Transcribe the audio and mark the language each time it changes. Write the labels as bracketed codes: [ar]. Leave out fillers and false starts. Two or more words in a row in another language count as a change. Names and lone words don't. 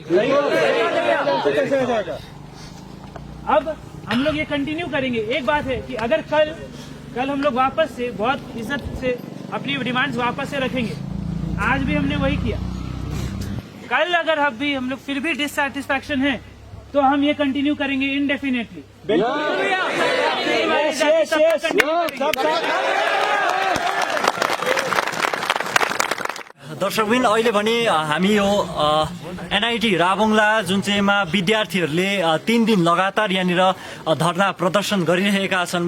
[hi] अब हम लोग ये कंटिन्यू करेंगे। एक बात है कि अगर कल हम लोग वापस से बहुत इज्जत से अपनी डिमांड्स वापस से रखेंगे। आज भी हमने वही किया। कल अगर हम लोग फिर भी डिससैटिस्फैक्शन है तो हम ये कंटिन्यू करेंगे इनडेफिनेटली। [ne] दर्शकबिन अहिले भने हामी यो एनआईटी राबुङला जुन चाहिँमा विद्यार्थीहरूले 3 दिन लगातार यहाँनिर धरना प्रदर्शन गरिरहेका छन्